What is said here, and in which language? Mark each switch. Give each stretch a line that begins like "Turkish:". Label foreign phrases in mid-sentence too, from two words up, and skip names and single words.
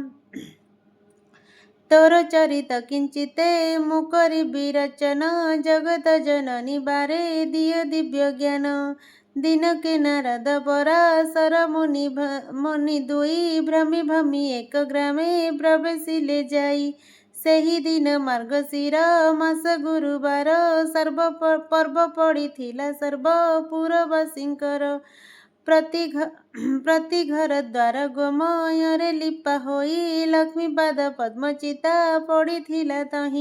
Odia: ତୋର ଚରିତ କିଞ୍ଚିତେ ମୁକରି ବିରଚନ ଜଗତ ଜନନୀ ବାରେ ଦିଅ ଦିବ୍ୟ ଜ୍ଞାନ ଦିନ କେ ନାରଦ ପରାଶର ମୁନି ଦୁଇ ଭ୍ରମି ଭ୍ରମି ଏକ ଗ୍ରାମେ ପ୍ରବେଶିଲେ ଯାଇ ସେହି ଦିନ ମାର୍ଗଶିର ମାସ ଗୁରୁବାର ସର୍ବ ପର୍ବ ପଡ଼ିଥିଲା ସର୍ବପୁରବାସୀଙ୍କର। ପ୍ରତି ଘର ଦ୍ୱାର ଗୋମୟରେ ଲିପା ହୋଇ ଲକ୍ଷ୍ମୀ ପାଦ ପଦ୍ମଚିତା ପଡ଼ିଥିଲା ତହିଁ।